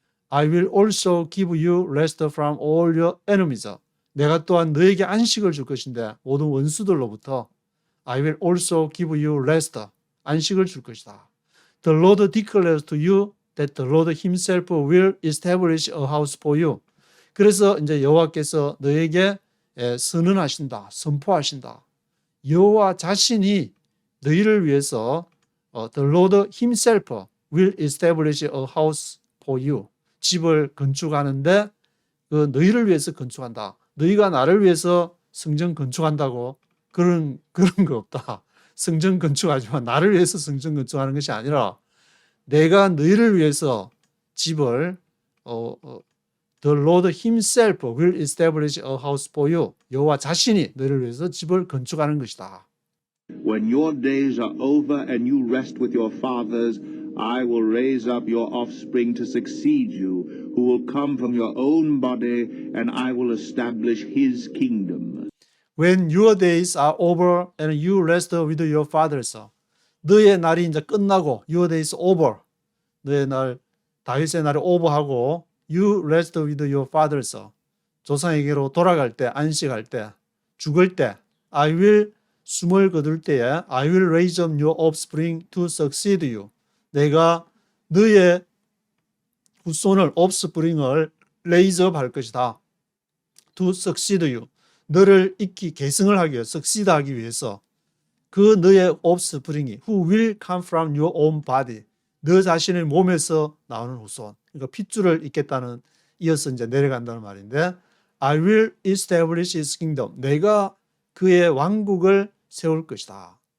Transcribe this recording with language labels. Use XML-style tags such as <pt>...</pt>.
<en>I will also give you rest from all your enemies.</en> <ko>내가 또한 너에게 안식을 줄 것인데 모든 원수들로부터</ko> <en>I will also give you rest.</en> <ko>안식을 줄 것이다.</ko> <en>The Lord declares to you that the Lord himself will establish a house for you.</en> <ko>그래서 이제 여호와께서 너에게 선언하신다. 선포하신다. 여호와 자신이 너희를 위해서</ko> <en>the Lord himself will establish a house for you.</en> <ko>집을 건축하는데 그 너희를 위해서 건축한다. 너희가 나를 위해서 성전 건축한다고 그런 거 없다. 성전 건축하지만 나를 위해서 성전 건축하는 것이 아니라 내가 너희를 위해서 집을</ko> <en>The Lord himself will establish a house for you.</en> <ko>여호와 자신이 너희를 위해서 집을 건축하는 것이다.</ko> <en>When your days are over and you rest with your fathers, I will raise up your offspring to succeed you, who will come from your own body, and I will establish his kingdom. When your days are over and you rest with your fathers.</en> <ko>너의 날이 이제 끝나고</ko> <en>your days over.</en> <ko>너의 날 다윗의 날이 over하고</ko> <en>you rest with your fathers.</en> <ko>조상에게로 돌아갈 때, 안식할 때, 죽을 때</ko> <en>I will</en> <ko>숨을 거둘 때에</ko> <en>I will raise up your offspring to succeed you.</en> <ko>내가 너의 후손을 offspring을 raise up 할 것이다.</ko> <en>To succeed you.</en> <ko>너를 계승을 하기 위해서 succeed 하기 위해서 그 너의 offspring이</ko> <en>who will come from your own body</en> <ko>너 자신의 몸에서 나오는 후손 그러니까 핏줄을 잇겠다는 이어서 이제 내려간다는 말인데</ko> <en>I will establish his kingdom</en> <ko>내가 그의 왕국을 세울 것이다.</ko>